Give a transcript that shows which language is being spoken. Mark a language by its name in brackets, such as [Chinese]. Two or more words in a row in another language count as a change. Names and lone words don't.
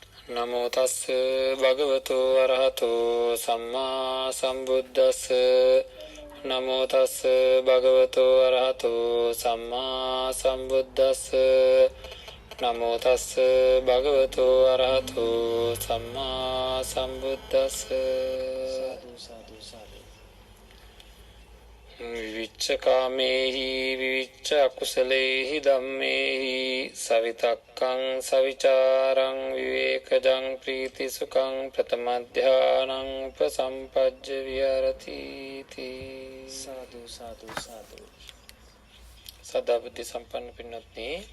[Pali] නමෝ තස්ස භගවතු අරහතෝ සම්මා සම්බුද්දස්ස නමෝ තස්ස භගවතු අරහතෝ සම්මා සම්බුද්දස්ස නමෝ තස්ස භගවතු අරහතෝ සම්මා සම්බුද්දස්ස විවිච්ඡ කාමේහි විවිච්ඡ අකුසලේහි ධම්මේහි සවිතක්කං සවිචාරං විවේකජං ප්‍රීති සුඛං ප්‍රථම ධානං උපසම්පජ්ජ විහරති තී සාදු සාදු සාදු [Sinhala] සදා බුද්ධ සම්පන්න පින්වත්නි